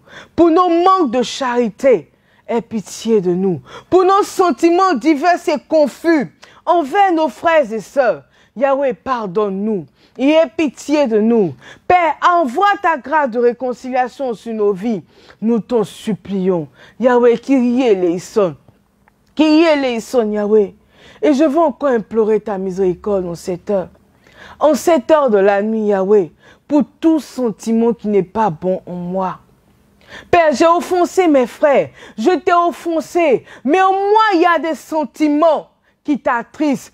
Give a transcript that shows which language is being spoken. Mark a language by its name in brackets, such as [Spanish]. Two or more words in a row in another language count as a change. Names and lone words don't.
[French] Pour nos manques de charité, aie pitié de nous. Pour nos sentiments divers et confus envers nos frères et sœurs, Yahweh, pardonne-nous et aie pitié de nous. Père, envoie ta grâce de réconciliation sur nos vies. Nous t'en supplions. Yahweh, [Greek] Kyrie eleison. Kyrie eleison, [French] Yahweh. Et je veux encore implorer ta miséricorde en cette heure. En cette heure de la nuit, Yahweh, pour tout sentiment qui n'est pas bon en moi. Père, j'ai offensé mes frères. Je t'ai offensé. Mais en moi, il y a des sentiments qui t'attristent.